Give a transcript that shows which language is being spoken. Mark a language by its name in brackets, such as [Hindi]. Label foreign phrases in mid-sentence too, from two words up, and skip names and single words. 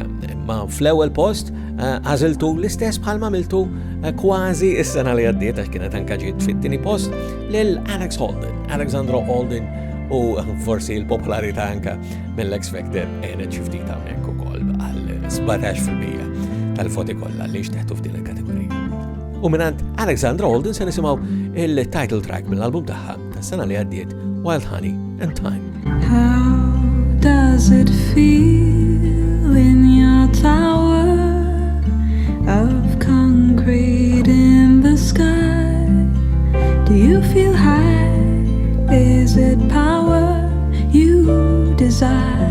[Maltese] Ma fl-ewwel post għażiltu l-istess bħalma għamiltu kważi is-sena li għaddiet għax kienet anke ġiet fit-tieni post lil Alexandra Holden u forsi l-popolarità anke mill-X Factor għenet xi ftit hawnhekk ukoll għal 17% tal-voti kollha li xteħtu f'din il-kategorija. U minant Alexandra Holden se nisimgħu il- [English] title track [Maltese] mill-album tagħha tas-sena li għaddiet Wild Honey and Time. [English] How does it feel in your tower of concrete in the sky? Do you feel high? Is it power you desire?